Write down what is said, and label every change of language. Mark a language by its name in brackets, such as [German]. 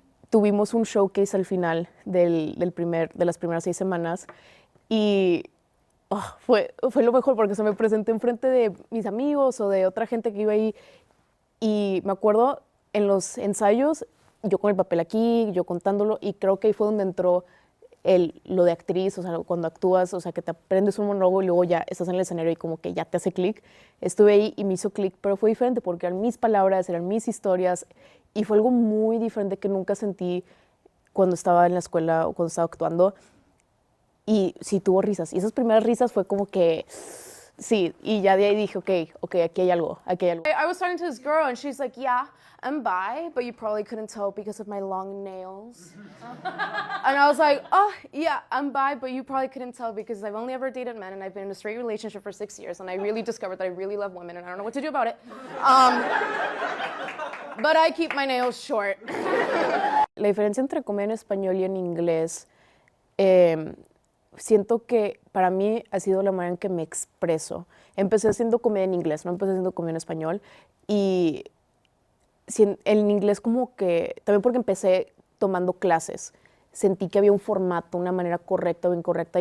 [Spanish] Tuvimos un showcase al final de las primeras 6 semanas y fue lo mejor porque se me presenté enfrente de mis amigos o de otra gente que iba ahí y me acuerdo en los ensayos, yo con el papel aquí, yo contándolo, y creo que ahí fue donde entró lo de actriz, o sea, cuando actúas, o sea, que te aprendes un monólogo y luego ya estás en el escenario y como que ya te hace clic. Estuve ahí y me hizo clic, pero fue diferente porque eran mis palabras, eran mis historias y fue algo muy diferente que nunca sentí cuando estaba en la escuela o cuando estaba actuando. Y sí, tuvo risas. Y esas primeras risas fue como que... Sí, y ya de ahí dije, ok, aquí hay algo, [English] I was talking to this girl and she's like, yeah, I'm bi, but you probably couldn't tell because of my long nails. And I was like, oh, yeah, I'm bi, but you probably couldn't tell because I've only ever dated men and I've been in a straight relationship for 6 years and I really discovered that I really love women and I don't know what to do about it. But I keep my nails short. [Spanish] La diferencia entre comedia en español y en inglés... siento que para mí ha sido la manera en que me expreso. Empecé haciendo comedia en inglés, no empecé haciendo comedia en español. Y en inglés como que, también porque empecé tomando clases, sentí que había un formato, una manera correcta o incorrecta.